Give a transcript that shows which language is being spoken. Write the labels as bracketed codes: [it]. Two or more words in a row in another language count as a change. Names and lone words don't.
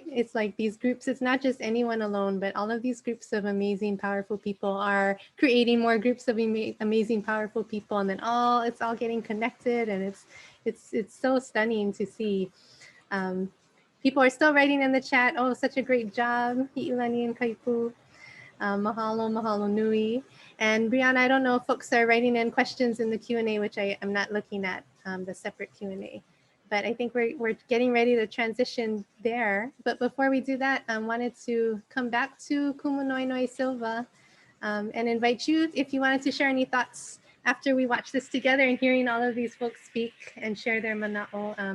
[en] It's like these groups, it's not just anyone alone, but all of these groups of amazing, powerful people are creating more groups of amazing, powerful people. And then it's all getting connected, and it's so stunning to see. People are still writing in the chat, oh, such a great job, Hi'ilani and Kaipu. [haw] Mahalo, mahalo nui. [en] And Brianna, I don't know if folks are writing in questions in the Q&A, which I'm not looking at the separate Q&A, but I think we're getting ready to transition there. But before we do that, I wanted to come back to Kumunoinoi Silva and invite you, if you wanted to share any thoughts after we watch this together and hearing all of these folks speak and share their mana'o.